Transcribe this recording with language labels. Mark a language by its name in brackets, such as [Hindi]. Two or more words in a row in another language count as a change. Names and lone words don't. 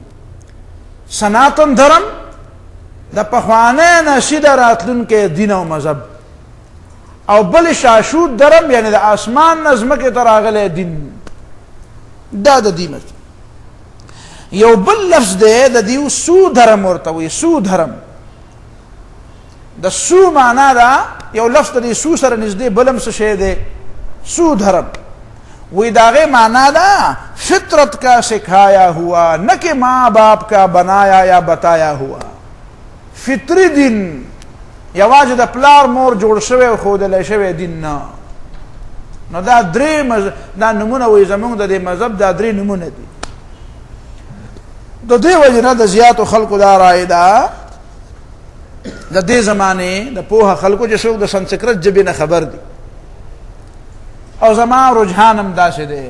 [Pashto] سناتن دھرم د پخوانۍ نه سیده راتلونکی دین او مذهب، او بل [Sanskrit] शाश्वत धर्म [Pashto] یعنی د آسمان نه ځمکې ته راغلی دین. دا د دې مطلب. یو بل لفظ دی د دیو [Sanskrit] स्व धर्म [Pashto] ورته وایي، [Sanskrit] स्व धर्म. [Pashto] د سو معنا ده یو لفظ د سو سره نږدې بل هم څه شی دی، [Sanskrit] स्व धर्म. [Urdu] وہی داغے مانا دا فطرت کا سکھایا ہوا، نہ کہ ماں باپ کا بنایا یا بتایا ہوا. [Pashto] فطری دین یوازې د پلار مور جوړ شوی او ښودلی شوی دین نه. نو دا درې دا نومونه وایي زموږ د دې مذهب دا درې نومونه دي. د دې وجې نه د زیاتو خلکو دا رایې ده د دې زمانې د پوهه خلکو چې څوک د سنسکرت ژبې نه خبر دي، او زما رجحان هم داسې دی.